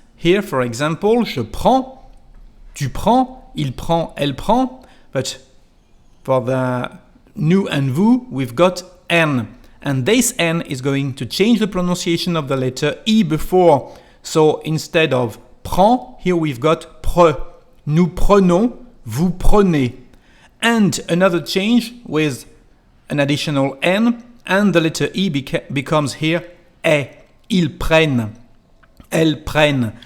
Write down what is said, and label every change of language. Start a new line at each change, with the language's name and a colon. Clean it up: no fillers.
English: Here, for example,
French: je prends, tu prends, il prend, elle prend.
English: But for the nous and vous, we've got N. And this N is going to change the pronunciation of the letter E before. So instead of prend, here we've got pre.
French: Nous prenons, vous prenez.
English: And another change with an additional N, and the letter E becomes here E.
French: Ils prennent, elles prennent.